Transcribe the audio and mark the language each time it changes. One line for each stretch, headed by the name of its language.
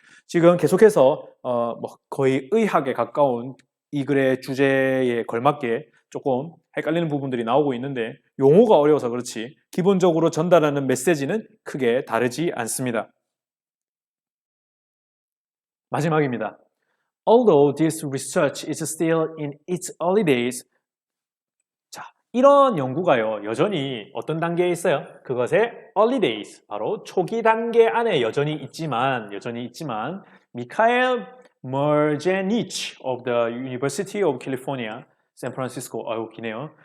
Korean: 지금 계속해서 거의 의학에 가까운 이 글의 주제에 걸맞게 조금 헷갈리는 부분들이 나오고 있는데, 용어가 어려워서 그렇지 기본적으로 전달하는 메시지는 크게 다르지 않습니다. 마지막입니다.
English: Although this research is still in its early days.
Korean: 자, 이런 연구가요, 여전히 어떤 단계에 있어요? 그것의
English: early days,
Korean: 바로 초기 단계 안에 여전히 있지만 미카엘 머제니치
English: of the University of California,
Korean: 샌프란시스코, 아유 기네요.